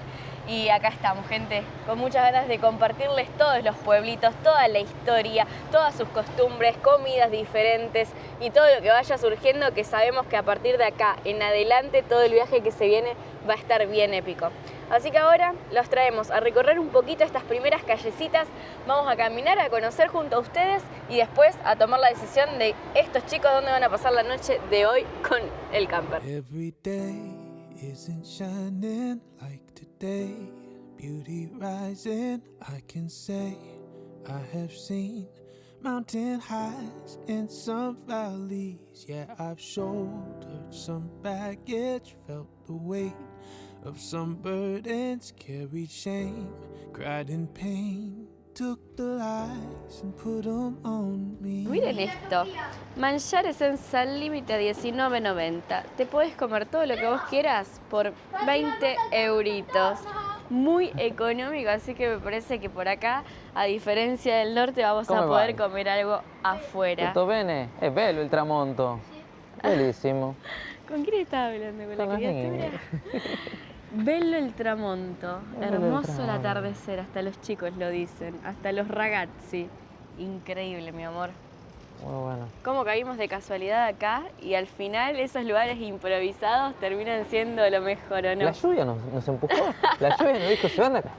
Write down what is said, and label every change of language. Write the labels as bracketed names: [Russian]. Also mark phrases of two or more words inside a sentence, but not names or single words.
[Spanish] Y acá estamos, gente, con muchas ganas de compartirles todos los pueblitos, toda la historia, todas sus costumbres, comidas diferentes y todo lo que vaya surgiendo, que sabemos que a partir de acá en adelante todo el viaje que se viene va a estar bien épico. Así que ahora los traemos a recorrer un poquito estas primeras callecitas, vamos a caminar, a conocer junto a ustedes y después a tomar la decisión de estos chicos dónde van a pasar la noche de hoy con el camper. [English] Every day isn't shining like today. Beauty rising, I can say I have seen mountain highs and some valleys. Yeah, I've shouldered some baggage, felt the weight of some burdens, carried shame, cried in pain. Took the lies and put them on me. [Spanish] Miren esto, manjares en Sal Límite a $19.90. Te podés comer todo lo que vos quieras por 20 euritos. muy económico, así que me parece que por acá, a diferencia del norte, vamos [Italian] Come [Spanish] a poder [Italian] vai? [Spanish] comer algo afuera. [Italian] Tutto bene? È bello il tramonto. Bellissimo. [Spanish] ¿Con quién estaba hablando? ¿Con la Con la criatura? Bello el tramonto, [Italian] Bello il [Spanish] hermoso el [Italian] tramonto. [Spanish] atardecer, hasta los chicos lo dicen, hasta los ragazzi. Increíble, mi amor. Muy bueno. Cómo caímos de casualidad acá y al final esos lugares improvisados terminan siendo lo mejor, ¿o no? La lluvia nos empujó. La lluvia nos dijo, se van de acá.